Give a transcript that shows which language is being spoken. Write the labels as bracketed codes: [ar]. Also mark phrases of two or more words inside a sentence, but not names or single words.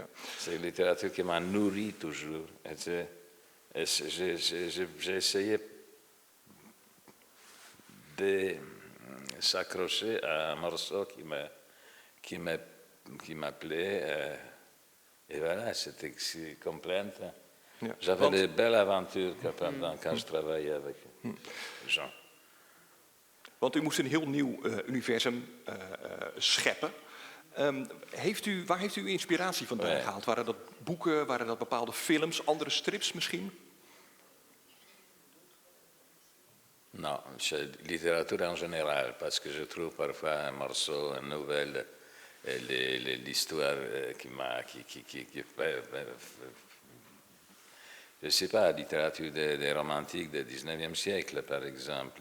[fr] C'est la littérature qui m'a nourri toujours. J'ai essayé de s'accrocher à un morceau qui m'appelait. Et voilà, c'était complète. [nl] Ja. [fr] J'avais de belles aventures quand je travaillais avec Jean. [nl] Want u moest een heel nieuw universum scheppen. Waar heeft u uw inspiratie vandaan gehaald? Waren dat boeken, waren dat bepaalde films, andere strips misschien? [fr] Non, c'est littérature en général, parce que je trouve parfois un morceau, une nouvelle, l'histoire je ne sais pas, la littérature des romantiques du 19e siècle, par exemple.